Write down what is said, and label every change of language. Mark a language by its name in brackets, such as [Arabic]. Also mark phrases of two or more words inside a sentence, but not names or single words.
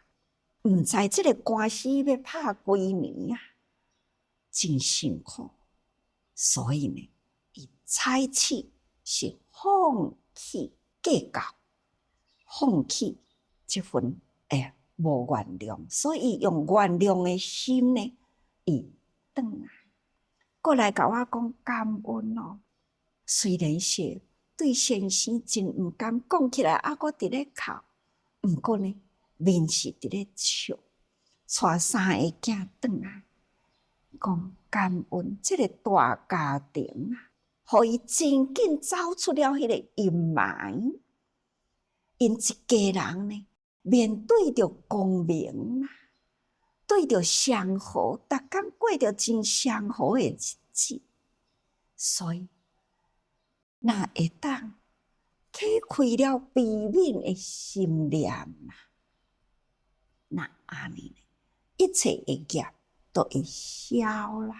[Min Nan Chinese] 毋知这个官司要拍几年啊，真辛苦。所以呢，伊采取是放弃计较，放弃这份无原谅，所以用原谅的心呢，伊转来，过来甲我讲感恩哦。虽然是对先生真毋甘，讲起来啊，我伫咧哭，毋过呢，面是伫咧笑，带三个囝转来，讲感恩这个大家庭啊，互伊真紧走出了迄个阴霾，因一家人呢。面对着光明啊，对着祥和，逐天过着真祥和的日子，所以若会当启开了悲悯的心念啊，那安尼呢，一切的业都会消啦。